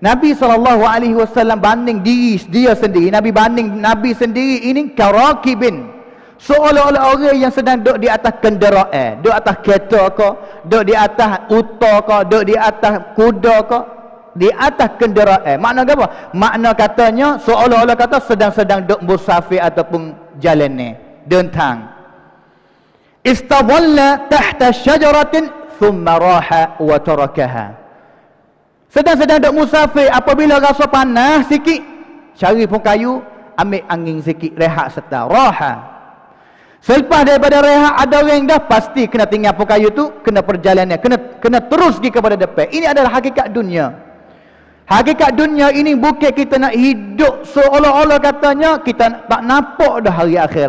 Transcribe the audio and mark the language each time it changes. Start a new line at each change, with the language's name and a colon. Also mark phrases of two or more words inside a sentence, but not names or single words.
Malay: Nabi SAW banding diri dia sendiri, Nabi banding Nabi sendiri ini karakibin, seolah-olah orang yang sedang duduk di atas kenderaan, duduk atas kereta ke, duduk di atas unta ke, duduk di atas kuda ke, di atas kenderaan. Makna apa? Makna katanya seolah-olah kata sedang-sedang duduk musafir ataupun jalan ni, dentang.
Arabic: استظل تحت شجرة ثم راح وتركها.
Malay: Sedang-sedang duduk musafir, apabila rasa panas sikit, cari pun kayu, ambil angin sikit, rehat serta raha. Selepas daripada rehat, ada orang dah pasti kena tinggal pun kayu tu, kena perjalanan, kena terus pergi kepada depan. Ini adalah hakikat dunia. Hakikat dunia ini bukan kita nak hidup seolah-olah katanya kita tak nampak dah hari akhirat.